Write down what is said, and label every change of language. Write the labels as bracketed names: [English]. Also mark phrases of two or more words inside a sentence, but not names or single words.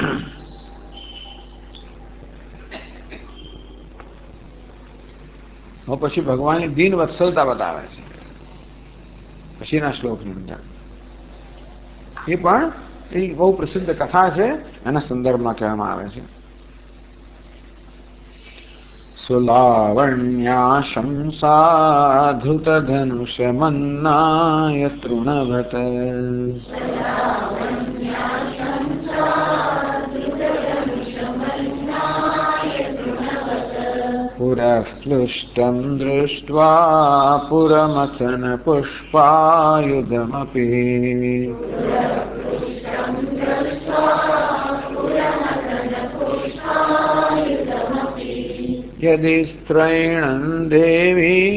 [Gujarati] હવે પછી ભગવાનની દીન વત્સલતા બતાવે છે પછીના શ્લોકની અંદર. એ પણ એ બહુ પ્રસિદ્ધ કથા છે, એના સંદર્ભમાં કહેવામાં આવે છે. [Sanskrit] सुलावण्याशंसाधृतधनुषमन्नाय तृणभट पुरःफ्लुष्टं दृष्ट्वा पुरमथन पुष्पायुधमपि यदि स्त्रैणं देवी